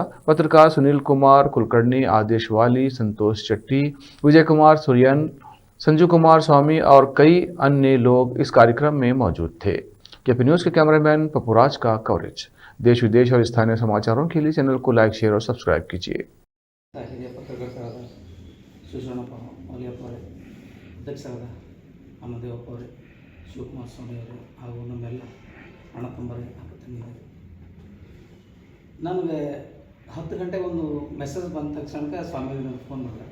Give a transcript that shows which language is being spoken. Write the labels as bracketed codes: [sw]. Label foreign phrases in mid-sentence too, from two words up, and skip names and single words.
[hi] पत्रकार सुनील कुमार कुलकर्णी, आदेश वाली, संतोष चट्टी, विजय कुमार सुरियन, संजू कुमार स्वामी और कई अन्य लोग इस कार्यक्रम में मौजूद थे। केपी न्यूज़ के कैमरामैन पपुराज का कवरेज। देश विदेश और स्थानीय समाचारों के लिए चैनल को लाइक, शेयर और सब्सक्राइब कीजिए। [kn] ಹಿರಿಯ ಪತ್ರಕರ್ತರಾದ ಶಿವಶರಣಪ್ಪ ವಾಲಿಯಪ್ಪ ಅವರೇ, ಅಧ್ಯಕ್ಷರಾದ ಅಮ್ಮದೇವಪ್ಪ ಅವರೇ, ಶಿವಕುಮಾರ ಸ್ವಾಮಿ ಅವರೇ ಹಾಗೂ ನಮ್ಮೆಲ್ಲ ಅಣ್ಣ ತಮ್ಮರೇ, ಅಕ್ಕತಂಗಿಯರೇ, ನನಗೆ 10 ಗಂಟೆಗೆ ಒಂದು ಮೆಸೇಜ್ ಬಂದ ತಕ್ಷಣಕ್ಕೆ ಸ್ವಾಮಿ ನನಗೆ ಫೋನ್ ಮಾಡಿದೆ.